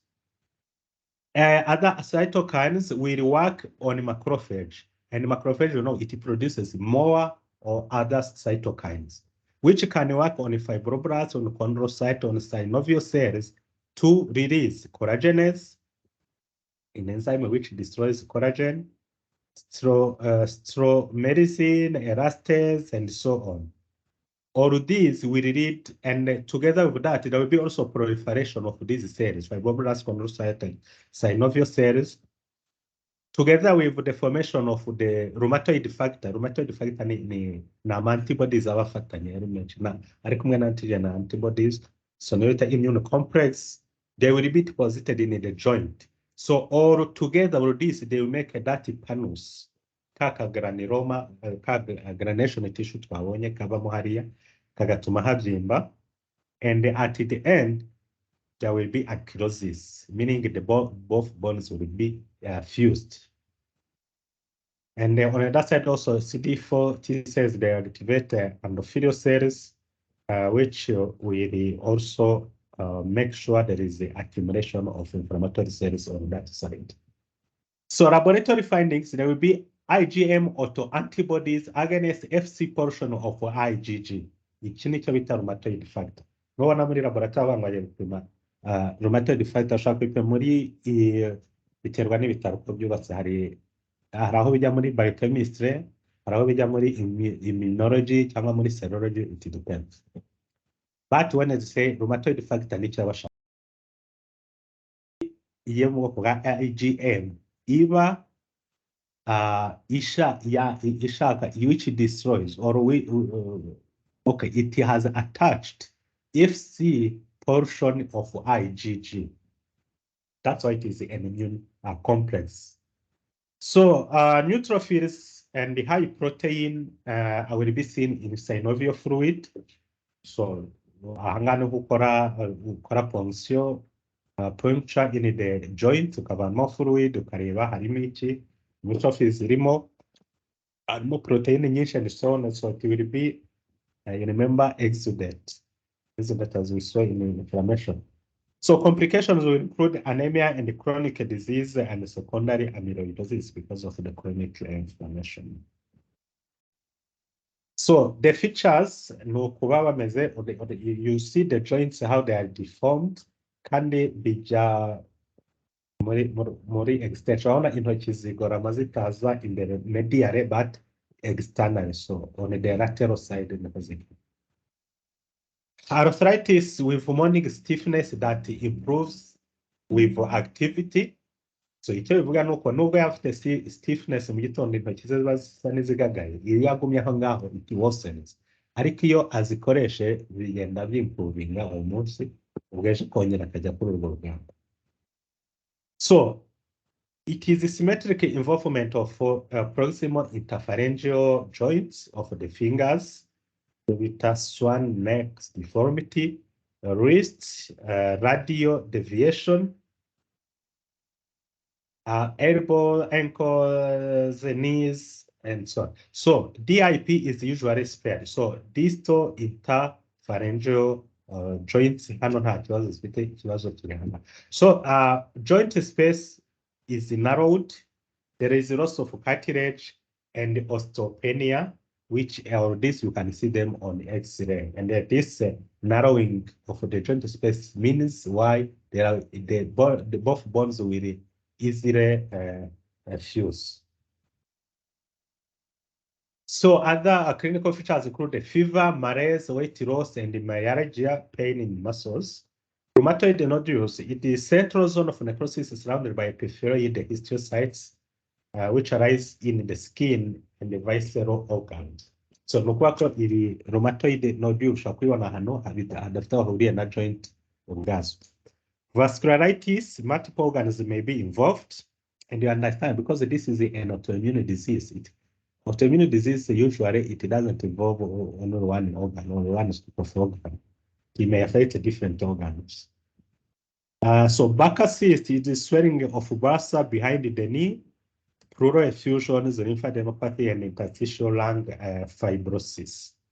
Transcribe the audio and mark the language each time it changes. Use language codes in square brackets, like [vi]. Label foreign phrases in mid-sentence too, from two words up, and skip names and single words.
[en] Other cytokines will work on macrophage, and macrophage, you know, it produces more or other cytokines, which can work on fibroblasts, on chondrocytes, on synovial cells to release collagenase, an enzyme which destroys collagen, stromycin, elastase, and so on. All of these will lead, and together with that, there will be also proliferation of these cells, fibroblasts, chondrocytes, and synovial cells, together with the formation of the rheumatoid factor. Rheumatoid factor [rw] ni antibodies abafatanye ari kumwe na antigen na [en] antibodies, so immune complex, they will be deposited in the joint. So all together with this, they will make that panus, granuloma, granulation tissue [rw] twabonye kabamo hariya, kagatuma habyimba, [en] and at the end, there will be ankylosis, meaning both bones will be fused. And on the other side also, CD4 T cells, they activate endothelial cells, which will also make sure there is the accumulation of inflammatory cells on that side. So laboratory findings, there will be IgM autoantibodies against FC portion of IgG. [rw] Iki nicyo bita rheumatoid factor. Nubona muri laboratory bangwaye gupima rheumatoid factor, ashaka gupima muri biterwa n'ibitaro uko byubatse. Hari aho bijya muri biochemistry, hari aho bijya muri immunology cyangwa muri serology, [en] it depends. But when I say rheumatoid factor [rw] nicyo abashaka iyo mu bwoko bwa IgM iba ishaka [en] which destroys or okay, it has attached Fc portion of IgG. That's why it is an immune complex. So neutrophils and the high protein will be seen in synovial fluid. [rw] So ahangana ukora ponction [en] puncture in the joint, [rw] ukabamo fluid, ukareba harimo iki, neutrophils irimo, harimo protein nyinshi [en] and so on, so it will be you remember exudate as we saw in inflammation. So complications will include anemia and chronic disease and secondary amyloidosis because of the chronic inflammation. So the features, you see the joints, how they are deformed, [rw] kandi bija muri extension, urabona intoki zigorama zitaza imbere medially [en] but externally, so on the lateral side. Arthritis with morning stiffness that improves with activity. [rw] So icyo bivuga nuko nubwo yafite stiffness mu gitondo intoki ze ziba zisa n'izigagaye, iyo yagumye aho ngaho [en] it worsens, [rw] ariko iyo azikoreshe bigenda bimprovinga uwo munsi, ubwo ejo kongera akajya kuri urwo rugamba. [en] So it is a symmetric involvement of proximal interphalangeal joints of the fingers with a swan neck deformity, wrist radial deviation, elbow, ankles, knees, and so on. So DIP is usually spared. So distal interphalangeal joints [rw] hano nta kibazo zifite, ikibazo kiri hano. [en] So joint space is narrowed. There is loss of cartilage and osteopenia, which all this you can see them on X-ray. And this narrowing of the joint space means why there are both bones will easily fuse. So other clinical features include fever, malaise, weight loss, and myalgia, pain in muscles. Rheumatoid nodules, it is central zone of necrosis surrounded by peripheral histiocytes, which arise in the skin and the visceral organs. [rw] So nukuvuga ko iri rheumatoid nodule ushobora kuyibona ahantu hadafite aho hahuriye na joint ubwazo. [en] Vascularitis, multiple organs may be involved, and you understand because this is an autoimmune disease. Autoimmune disease usually it doesn't involve only one organ or one type of organ. It may affect different organs. So Barker cyst is the swelling of bursa behind the knee, pleural effusions, lymphadenopathy, and interstitial lung fibrosis.